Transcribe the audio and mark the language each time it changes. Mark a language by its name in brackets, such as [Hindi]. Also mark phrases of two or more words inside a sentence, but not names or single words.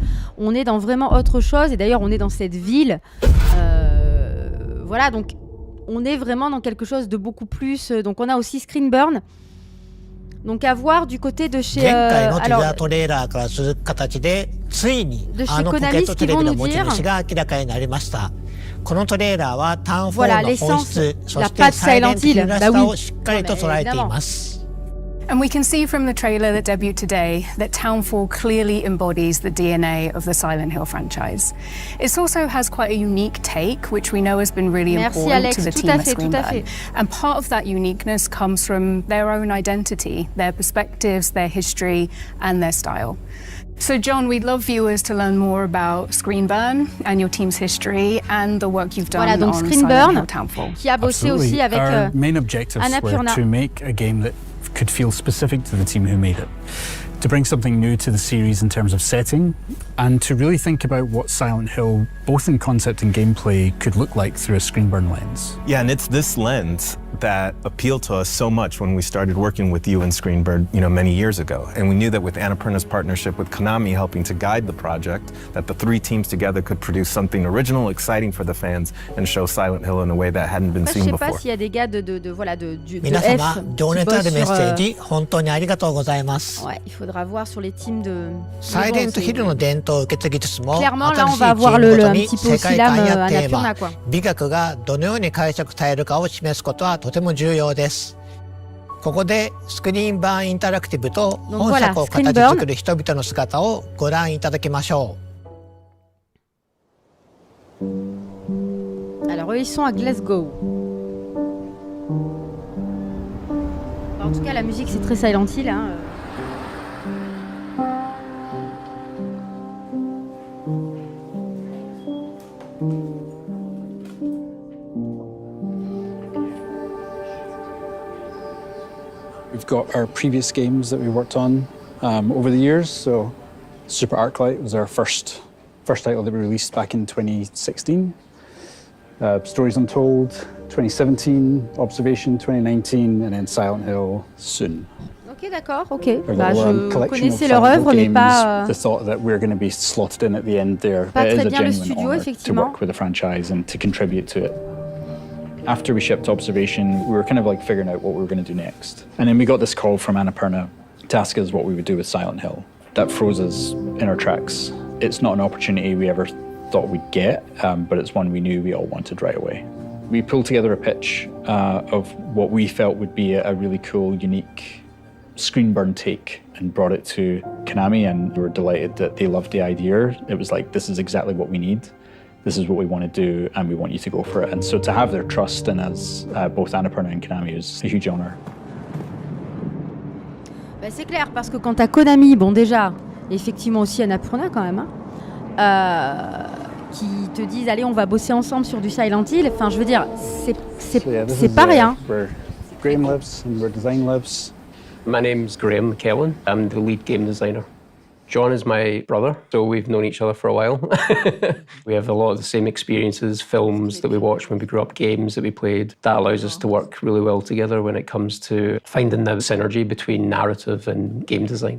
[French] On est dans vraiment autre chose. Et d'ailleurs, on est dans cette ville. Voilà, donc on est vraiment dans quelque chose de beaucoup plus. Donc on a aussi Screenburn. Donc à voir du côté de chez. [Japanese] 前回のティザ [French] alors, [Japanese] ートレーラーから続く形でついにであのポケ [French] Konami [Japanese] ットテレビの持ち [French] ce qu'ils vont nous dire [Japanese] 主が明らかになりました。このトレーラーはタウンフォー [French] Voilà, [Japanese] ルの本質、 [French] l'essence, [Japanese] そ [French] la [Japanese] して [French] patte [Japanese] サイレントヒル [French] Silent [Japanese] ら [French] Hill. [Japanese] しさ [French] Bah [Japanese] を [French] oui. [Japanese] しっかりと捉えています。 [English] And we can see from the trailer that debuted today that Townfall clearly embodies the DNA of the Silent Hill franchise. It also has quite a unique take, which we know has been really [French] Merci, [English] important [French] Alex. [English] to the [French] Tout [English] team [French] à [English] at [French] fait, tout à fait. [English] Screenburn. And part of that uniqueness comes from their own identity, their perspectives, their history, and their style. So, John, we'd love viewers to learn more about Screenburn and your team's history and the work you've done [French] Voilà, donc [English] on Silent [French] Screenburn, [English] Hill Townfall. [French] qui a bossé aussi [English] Absolutely. [French] avec [English] Our main objectives were [French] Annapurna. [English] to make a game that could feel specific to the team who made it, to bring something new to the series in terms of setting, and to really think about what Silent Hill, both in concept and gameplay, could look like through a Screenburn lens. Yeah, and it's this lens that appealed to us so much when we started working with you and Screenburn, many years ago. And we knew that with Annapurna's partnership with Konami helping to guide the project, that the three teams together could produce something original, exciting for the fans, and show Silent Hill in a way that hadn't been seen before. [French] Je sais pas s'il y a des gars de F [Japanese] 皆様、情熱あるメッセージ、 [French] sur, [Japanese] 本当にありがとうございます。 [French] ouais, il faudra voir sur les teams de. [Japanese] サイレントヒルの伝統を受け継ぎつつも、 [French] Clairement, là, [Japanese] 新 [French] on [Japanese] しい [French] va [Japanese] チー [French] avoir [Japanese] ムご [French] un [Japanese] とに [French] petit peu [Japanese] 世界観 [French] aussi [Japanese] や [French] l'âme [Japanese] テーマ [French] Annapurna, quoi. [Japanese] 美学がどのように解釈されるかを示すことはとても重要です。ここでスクリーンバーンインタラクティブと本作を形作る人々の姿をご覧いただきましょ [French] う。Alors eux ils sont à Glasgow. En tout cas la musique c'est très Silent Hill. Hein. [English] We've got our previous games that we worked on over the years. So Super Arclight was our first title that we released back in 2016. Stories Untold, 2017, Observation, 2019, and then Silent Hill soon. [French] Ok, d'accord, ok. Bah, je connaissais leur œuvre, mais pas. [English] The thought that we're going to be slotted in at the end there. [French] Pas [English] It [French] très [English] is a [French] bien le [English] genuine [French] studio, [English] honor to [French] effectivement. [English] work with the franchise and to contribute to it. After we shipped Observation, we were kind of like figuring out what we were going to do next. And then we got this call from Annapurna to ask us what we would do with Silent Hill. That froze us in our tracks. It's not an opportunity we ever thought we'd get, but it's one we knew we all wanted right away. We pulled together a pitch of what we felt would be a really cool, unique Screenburn take and brought it to Konami, and we were delighted that they loved the idea. It was like, this is exactly what we need. This is what we want to do, and we want you to go for it. And so to have their trust in us, both Annapurna and Konami, is a huge honor. [French] Bah, c'est clair, parce que quand t'as Konami, bon déjà, effectivement aussi Annapurna quand même, hein, qui te disent allez on va bosser ensemble sur du Silent Hill, enfin je veux dire, c'est pas rien. [English] Where Graham lives and where design lives. My name's Graham McKellen. I'm the lead game designer. John is my brother, so we've known each other for a while. We have a lot of the same experiences, films that we watched when we grew up, games that we played. That allows us to work really well together when it comes to finding the synergy between narrative and game design.